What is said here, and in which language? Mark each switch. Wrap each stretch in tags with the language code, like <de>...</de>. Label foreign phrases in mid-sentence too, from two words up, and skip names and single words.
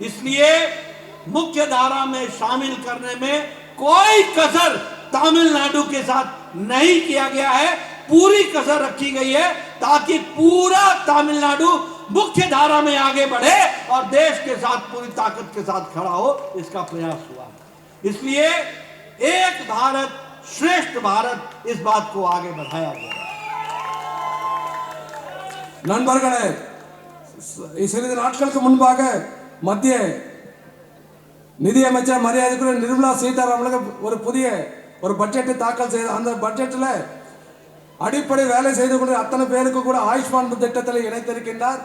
<hi>इसलिए मुख्य धारा में शामिल करने में कोई कसर तमिलनाडु के साथ नहीं किया गया है, पूरी कसर रखी गई है ताकि पूरा तमिलनाडु मुख्य धारा में आगे बढ़े और देश के साथ पूरी ताकत के साथ खड़ा हो, इसका प्रयास हुआ है। इसलिए एक भारत श्रेष्ठ भारत, इस बात को आगे बढ़ाया गया।</hi> <ta>நண்பர்களே, சிறிது நாட்களுக்கு முன்பாக மத்திய நிதியமைச்சர் மரியாதைக்குரிய நிர்மலா சீதாராமன் ஒரு பட்ஜெட்டை தாக்கல் செய்த அந்த பட்ஜெட்டில் அடிப்படை வேலை செய்து கொண்டு அத்தனை பேருக்கு கூட ஆயுஷ்மான் திட்டத்தில் இணைத்திருக்கின்றார்.</ta>